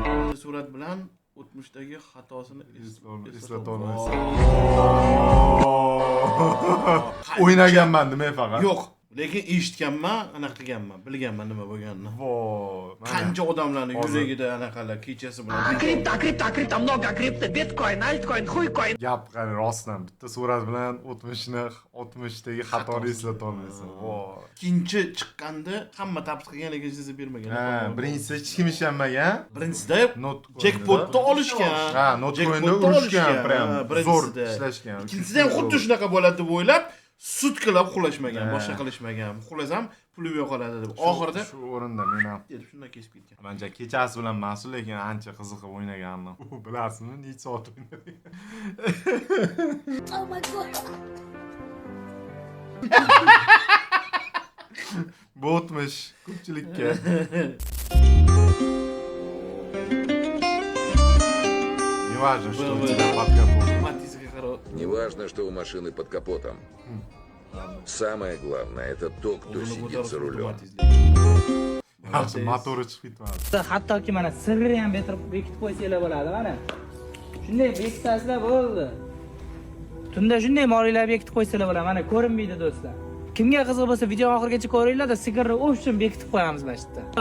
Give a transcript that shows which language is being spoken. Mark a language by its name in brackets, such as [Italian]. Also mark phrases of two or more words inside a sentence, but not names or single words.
[Uzbek] Bitta surat bilan o'tmishdagi xatosini eslatolmaysiz. O'ynaganman demay faqat. Yo'q, lekin eshitganman, anaqa qilganman, bilganman nima bo'lganini. Voy. Qancha odamlarning yuragida anaqalar kechasi bilan [Russian] Крипто, много крипто, биткоин, альткоин, хуйкоин. [Uzbek] Gap qani rostdan bitta surat bilan o'tmishdagi xatoni eslatolmaysan. Voy. ikkinchi chiqqanda hamma taps qilgan lekin siz bermagan. Ha, birinchisida hech kim ishonmagan. Birinchisida jackpotni olishgan. Ha, notcoin'da urishgan, prям zo'r ishlashgan. Ikkinchisida ham xuddi shunaqa bo'ladi deb o'ylab, sutkilab xulashmagan, boshqa qilishmagan. Xulasam pulim yo'qoladi deb. Oxirida shu o'rinda men ham deb shunday kesib ketgan. Mencha kechasi bilan mas'ul, lekin ancha qiziqib o'ynagandim. Bilasizmi, necha soat o'ynadik? [English] Oh my god. [Uzbek] Bu o'tmish ko'pchilikka. [Russian] Неважно, что у тебя под капотом. [Uzbek] Matizga qarab. [Russian] Неважно, что у машины под капотом. Самое главное – это то, кто сидит за рулем. [Uzbek] Yaxshi, motori chiqib ketmadi. Hattoki mana sirri ham bekitib qo'ysanglar bo'ladi, mana. Shunday bekitasizlar bo'ldi. Tunda shunday moliyalar bekitib qo'ysanglar bo'ladi, mana ko'rinmaydi do'stlar. Kimga qiziq bo'lsa, video oxirigacha ko'ringlar-da, sigirni o'pishim bekitib qo'yamiz mana shu yerda.